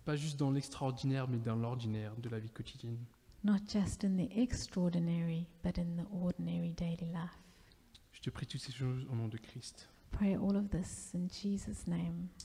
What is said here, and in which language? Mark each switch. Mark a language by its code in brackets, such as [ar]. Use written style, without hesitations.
[fr] Pas juste dans l'extraordinaire, mais dans l'ordinaire de la vie quotidienne. [en] Not just in the extraordinary, but in the ordinary daily life. [fr] Je te prie toutes ces choses au nom de Christ. [en] Pray all of this in Jesus' name.